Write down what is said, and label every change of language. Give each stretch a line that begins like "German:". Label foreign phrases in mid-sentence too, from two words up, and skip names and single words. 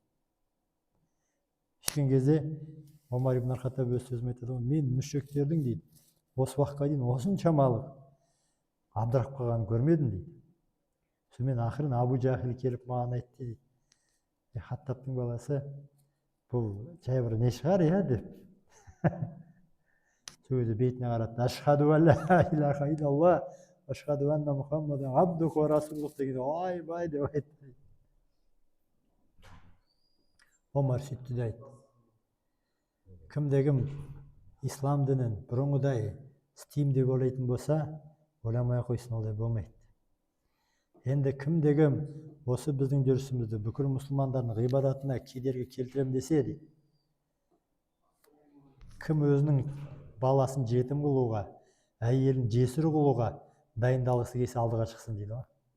Kazakh: Шыққан кезде Омар ибн ар-Хаттаб өз сөзімен айтады: мен мүшриктердің дейді осы уақытқа дейін осыншамалық абдырап қалғанын көрмедім дейді. Сонымен ақырын Абу Жахил келіп маған айтты дейді: Хаттабтың баласы, бұл жай бір не шығар иә деп. Сөзі бетіне қарады:
Arabic: أشهد أن لا إله إلا الله أشهد أن محمدا عبده ورسوله
Kazakh: деген ойбай деп айтты. Омар сөйтті де айтты: кімде-кім ислам дінін бұрынғыдай істеймін деп ойлайтын болса, ойламай қойсын, олай болмайды. Енді кімде-кім осы біздің жүрісімізді бүкіл мұсылмандардың ғибадатына кедергі келтірем десе дейді, кім өзінің баласын жетім қылуға, әйелін жесір қылуға дайындалғысы келсе алдыға шықсын дейді ғой.